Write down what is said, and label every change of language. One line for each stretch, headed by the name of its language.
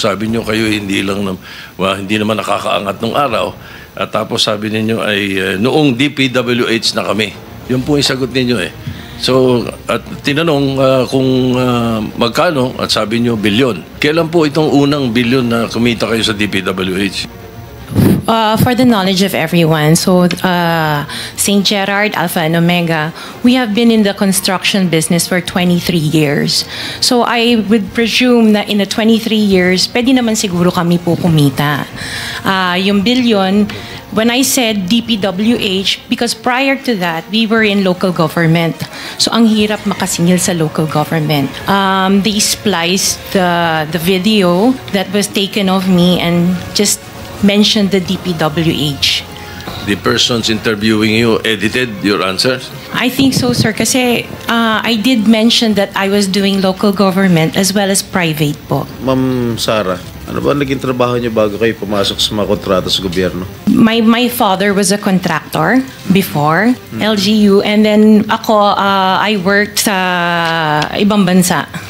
Filipino: Sabi nyo kayo hindi naman nakakaangat ng araw. At tapos sabi ninyo ay noong DPWH na kami. Yun po yung sagot ninyo eh. So, at tinanong kung magkano at sabi nyo bilyon. Kailan po itong unang bilyon na kumita kayo sa DPWH?
English: For the knowledge of everyone, so St. Gerard, Alpha and Omega, we have been in the construction business for 23 years. So I would presume na in the 23 years,
Filipino: pwede naman siguro kami po kumita.
English: Yung billion, when I said DPWH, because prior to that, we were in local government.
Filipino: So ang hirap makasingil sa local government.
English: They spliced the video that was taken of me and just mentioned the DPWH. The persons interviewing you edited your answers? I think so, sir. Kasi I did mention that I was doing local government as well as private po.
Filipino: Ma'am Sara, ano ba naging trabaho niyo bago kayo pumasok sa mga kontrata sa gobyerno?
English: My father was a contractor before, LGU, and then ako, I worked
Filipino: sa ibang bansa.